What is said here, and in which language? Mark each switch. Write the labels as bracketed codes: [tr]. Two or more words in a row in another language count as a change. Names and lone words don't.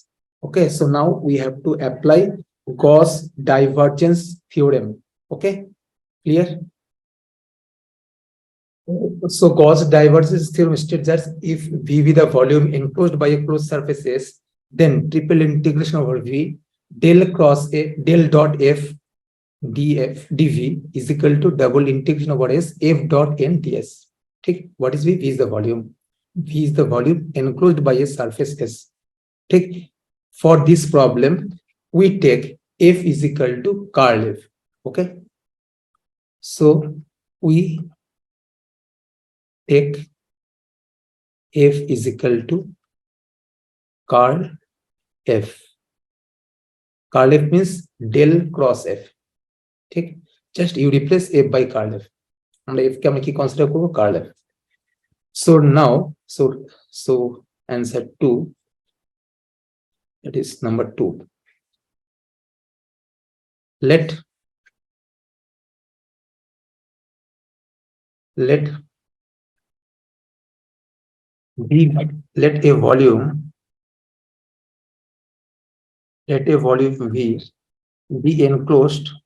[en] Okay, so now we have to apply Gauss divergence theorem. Okay, clear? So Gauss divergence theorem states that if V be the volume enclosed by a closed surface S, then triple integration over V del cross A del dot F df dv is equal to double integration over S F dot N ds. ठीक, what is V? V is the volume. V is the volume enclosed by a surface S. ठीक, for this problem, we take F is equal to curl F. Okay, so we take F is equal to curl F. Curl F means del cross F. ठीक, just you replace F by curl F. [bn] আমরা F কে আমরা কি কনসিডার করব? [en] curl F. So now, so answer 2, that is number 2. Let B, let a volume V be enclosed